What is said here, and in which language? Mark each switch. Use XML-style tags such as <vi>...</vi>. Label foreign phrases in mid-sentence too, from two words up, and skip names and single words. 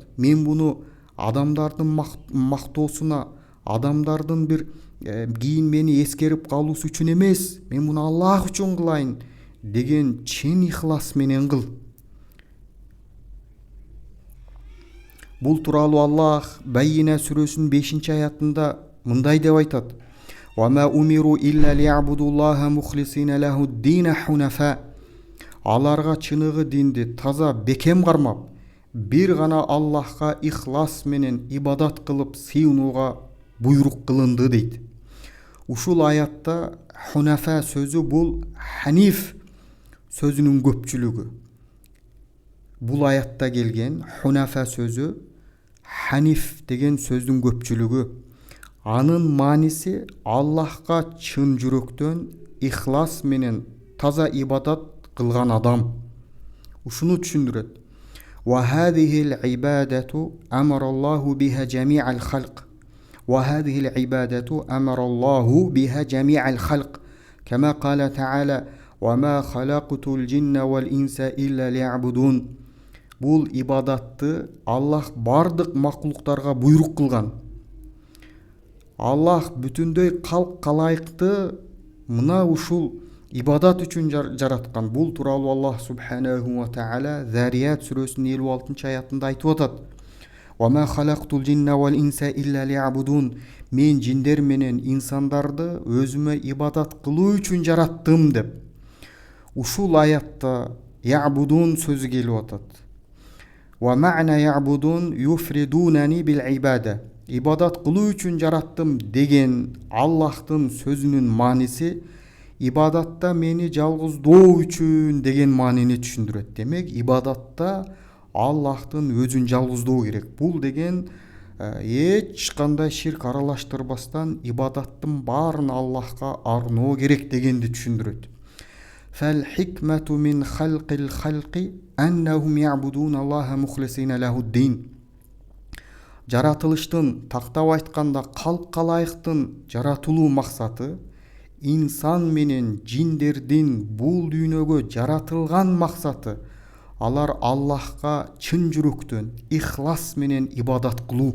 <ky>Мен буну адамдардын мактоосуна, адамдардын бир кийин мени эскерип калуусу үчүн эмес, мен муну Аллах үчүн кылайын деген чын ихлас менен кыл. Бул тууралуу Аллах Байина сүрөсүнүн 5-аятында мындай деп айтат:</ky> <ar>"وما أمروا إلا ليعبدوا الله مخلصين له الدين حنفاء".</ar> <ky>Аларга чыныгы динди таза бекем кармап, бир гана Аллахка ихлас менен ибадат кылып сыйынууга буйрук кылынды дейт. Ушул аятта хунафа сөзү бул ханиф сөзүнүн көпчүлүгү. Бул аятта келген хунафа сөзү ханиф деген сөздүн көпчүлүгү. Анын мааниси Аллахка чын жүрөктөн ихлас менен таза ибадат кылган адам. Ушуну түшүндүрөт.</ky> <ar>وهذه العبادة أمر الله بها جميع الخلق. وهذه العبادة أمر الله بها جميع الخلق. كما قال تعالى: "وما خلقت الجن والإنس إلا ليعبدون".</ar> <ky>Бул ибадатты Аллах бардык макулуктарга буйрук кылган. Аллах бүтүндөй калк калайыкты мына ушул ибадат үчүн жараткан. Бул тууралуу</ky> <ar>الله سبحانه وتعالى</ar> <ky>Зарият сүрөсүнүн 56-аятында айтып атат:</ky> <ar>"وما خلقت الجن والإنس إلا ليعبدون".</ar> <ky>Мен жиндер менен инсандарды өзүмө ибадат кылуу үчүн жараттым деп. Ушул аятта я'будун сөзү келип атат.</ky> <ar>ومعنى يعبدون يفردونني بالعبادة.</ar> <ky>Ибадат кылуу үчүн жараттым деген Аллахтын сөзүнүн мааниси ибадатта мени жалгыздоо үчүн деген маанини түшүндүрөт. Демек, ибадатта Аллахтын өзүн жалгыздоо керек. Бул деген эч кандай ширк аралаштырбастан ибадаттын баарын Аллахка арноо керек дегенди түшүндүрөт.</ky> <ar>فالحكمة من خلق الخلق أنهم يعبدون الله مخلصين له الدين.</ar> <ky>Жаратылыштын, тактап айтканда калк калайыктын жаратылуу максаты, инсан менен жиндердин бул дүйнөгө жаратылган максаты алар Аллахка чын жүрөктөн ихлас менен ибадат кылуу.</ky>